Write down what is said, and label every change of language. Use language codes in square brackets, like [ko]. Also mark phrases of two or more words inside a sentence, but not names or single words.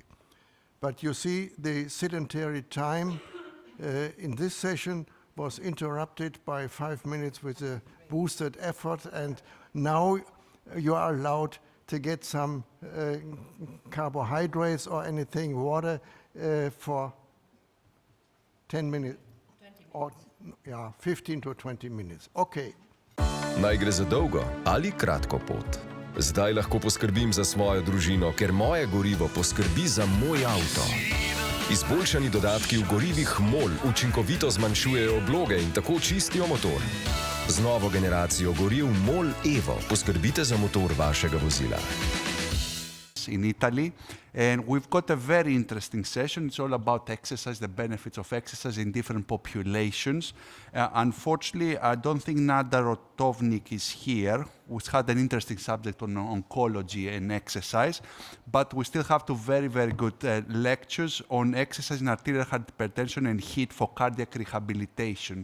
[en] But you see, the sedentary time in this session was interrupted by 5 minutes with a boosted effort, and now you are allowed to get some carbohydrates or anything, water, for 10 minutes, or 15 to 20 minutes. Okay. [sl] Naj gre za dolgo ali kratko pot. Zdaj lahko poskrbim za svojo družino, ker moje gorivo poskrbi za moj avto. Izboljšani dodatki v gorivih MOL učinkovito zmanjšujejo obloge in tako čistijo motor. Z novo generacijo goriv MOL Evo poskrbite za motor vašega vozila. [en] In Italy, and we've got a very interesting session. It's all about exercise, the benefits of exercise in different populations. Unfortunately, I don't think Nada Rotovnik is here, which had an interesting subject on oncology and exercise, but we still have two very, very good lectures on exercise in arterial hypertension and HIIT for cardiac rehabilitation.